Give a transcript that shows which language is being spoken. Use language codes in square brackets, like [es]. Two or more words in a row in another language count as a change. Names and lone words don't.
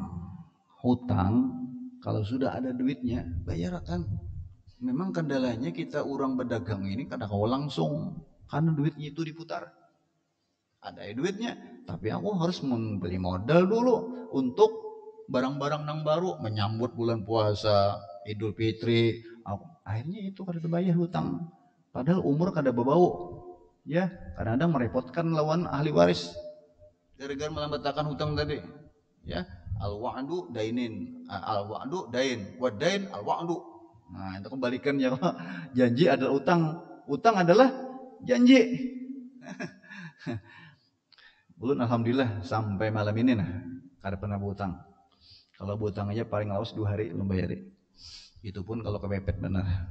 [id] Hutang kalau sudah ada duitnya bayarkan. Memang kendalanya kita orang berdagang ini kadang-kadang langsung karena duitnya itu diputar. Ada duitnya, tapi aku harus membeli modal dulu untuk barang-barang yang baru menyambut bulan puasa, Idul Fitri. [bjn] Akhirnya itu kada bayar hutang. Padahal umur kada berbau. [id] Ya, kadang-kadang merepotkan lawan ahli waris gara-gara melambatkan hutang tadi. [ar] Ya, al-wa'du dainin, al-wa'du dain, wa dain al-wa'du. [id] Nah, itu kembalikan ya, janji adalah utang, utang adalah janji. [bjn] Belum alhamdulillah sampai malam ini nah, kada pernah berutang. Kalau berutang aja paling lawas 2 hari belum bayar. Itu pun kalau kepepet benar.